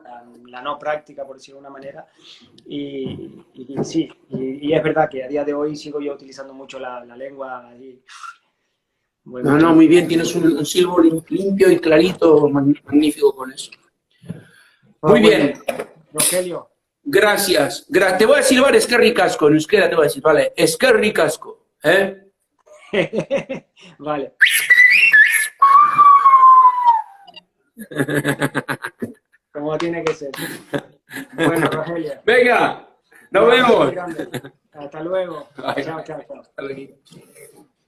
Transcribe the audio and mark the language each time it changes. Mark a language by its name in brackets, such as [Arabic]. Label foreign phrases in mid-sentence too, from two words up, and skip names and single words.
[Spanish] la no práctica, por decirlo de una manera. Y sí, y es verdad que a día de hoy sigo yo utilizando mucho la lengua ahí. Bueno, No, muy bien, tienes un silbo limpio y clarito, magnífico con eso. Muy bien. Rogelio. Gracias. Te voy a silbar [Basque] eskerrik asko, [Spanish] en euskera te voy a decir, vale, [Basque] eskerrik asko, [Spanish] Vale. Como tiene que ser. Bueno, Rogelio. Venga, nos vemos. Hasta luego. Bye. Chao. Hasta luego.